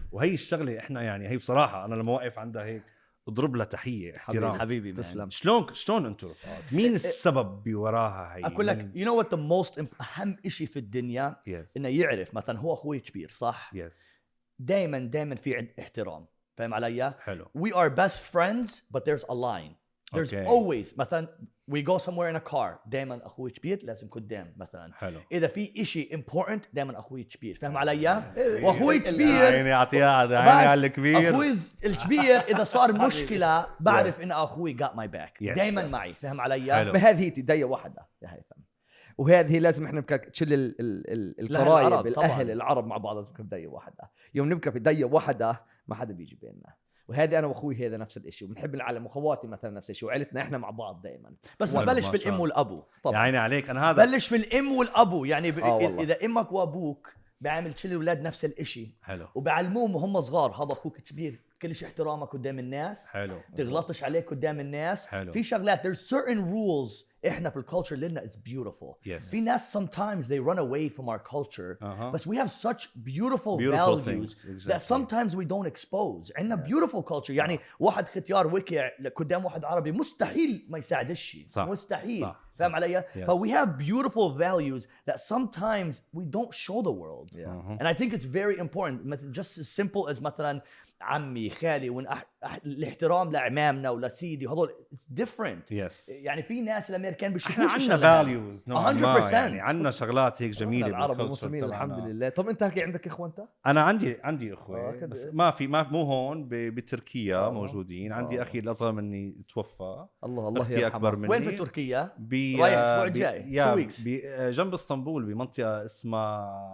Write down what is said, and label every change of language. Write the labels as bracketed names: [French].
[Arabic] وهي الشغله احنا يعني هي بصراحه انا لما واقف عندها هيك اضرب لها تحيه احترام. حبيبي تسلم. شلون انتم رفقات؟ مين السبب بوراها هي؟ اقول لك [English] you know what the most [Arabic] اهم شيء في الدنيا انه يعرف مثلا هو اخوي كبير صح دائما في عند احترام. فاهم علي؟ حلو. [English] we are best friends but there's a line. There's always مثلا we go somewhere in a car [Arabic] دائما اخوي كبير لازم قدام مثلا. حلو. اذا في إشي important دائما اخوي كبير. فاهم علي؟ واخوي كبير عيني اعطيها عيني على الكبير. اخوي الكبير اذا صار مشكله بعرف ان اخوي [English] got my back [Arabic] دائما معي. فاهم علي؟ هذه هي تديه واحده يا هيثم. وهذه لازم احنا تشيل القرايب الاهل العرب مع بعض لازم بديه واحده. يوم نبكي بديه واحده ما حدا بيجي بيننا. وهذه انا واخوي هذا نفس الشيء وبنحب العالم واخواتي مثلا نفس الشيء وعيلتنا احنا مع بعض دائما. بس ببلش بالام والابو. يا عيني عليك. انا هذا بلش بالام والابو يعني اذا امك وابوك بيعمل كل الاولاد نفس الشيء حلو وبعلموهم وهم صغار هذا اخوك كبير كل شيء احترامك قدام الناس. حلو. تغلطش عليك قدام الناس. حلو. في شغلات [English] there's certain rules [Arabic] احنا في الكالتشر لنا [English] is beautiful. [Arabic] في ناس [English] sometimes they run away from our culture but we have such beautiful values that sometimes we don't expose. [Arabic] عندنا [English] beautiful culture [Arabic] يعني واحد ختيار وكع قدام واحد عربي مستحيل ما يساعدش. مستحيل. فاهم علي؟ [English] but we have beautiful values that sometimes we don't show the world. and I think it's very important just as simple as [Arabic] مثلا عمي خالي الاحترام لعمامنا ولسيدي هذول [English] it's different. [Arabic] يعني في ناس الامريكان بيشوفوش عندنا values [English] 100% [Arabic] يعني عندنا شغلات هيك جميله العرب والمسلمين الحمد لله. طب انت عندك اخوه انت؟ انا عندي اخوه بس ما مو هون بتركيا موجودين. عندي اخي الاصغر مني توفى. الله اختي اكبر مني. وين في تركيا؟ رايح الاسبوع الجاي [English] 2 weeks [Arabic] جنب اسطنبول بمنطقه اسمها